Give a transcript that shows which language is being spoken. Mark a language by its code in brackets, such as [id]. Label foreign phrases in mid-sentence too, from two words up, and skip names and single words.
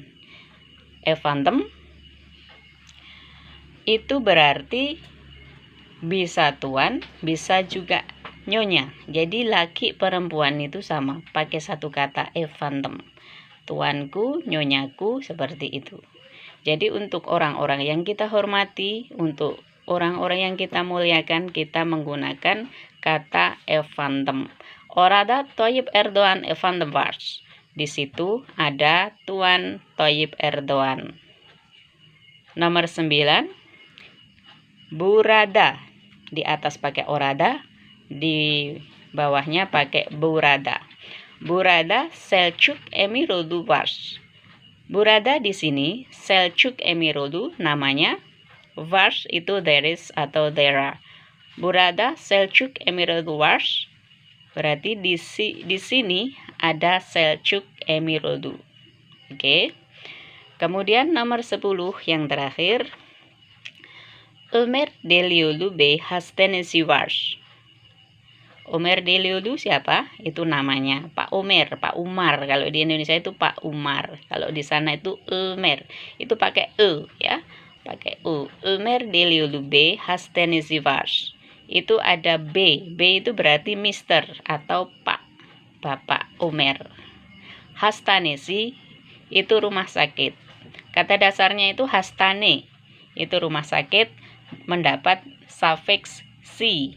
[id] Efendim itu berarti bisa tuan, bisa juga nyonya. Jadi laki perempuan itu sama, pakai satu kata efendim. Tuanku, nyonyaku, seperti itu. Jadi untuk orang-orang yang kita hormati, untuk orang-orang yang kita muliakan, kita menggunakan kata efendim. [tr] Orada Tayyip Erdoğan efendim var. [id] Di situ ada Tuan Tayyip Erdoğan. Nomor 9. Burada. Di atas pakai orada, di bawahnya pakai burada. [tr] Burada Selçuk Emiroğlu var. [id] Burada di sini Selçuk Emirolu namanya. Var itu [en] there is [id] atau [en] there are. [tr] Burada Selçuk Emirolu var. [id] Berarti di sini ada Selçuk Emirolu. Oke. Kemudian nomor 10 yang terakhir. [tr] Ömer Deliolu Bey hastanesi var. [id] Ömer Deliolu siapa? Itu namanya Pak Umar, Pak Umar. Kalau di Indonesia itu Pak Umar. Kalau di sana itu Ömer. Itu pakai e ya. Pakai u. [tr] Ömer Deliolu Bey hastanesi var. [id] Itu ada B. B itu berarti Mister atau Pak. Bapak Umar. Hastanesi itu rumah sakit. Kata dasarnya itu hastane. Itu rumah sakit mendapat suffix si.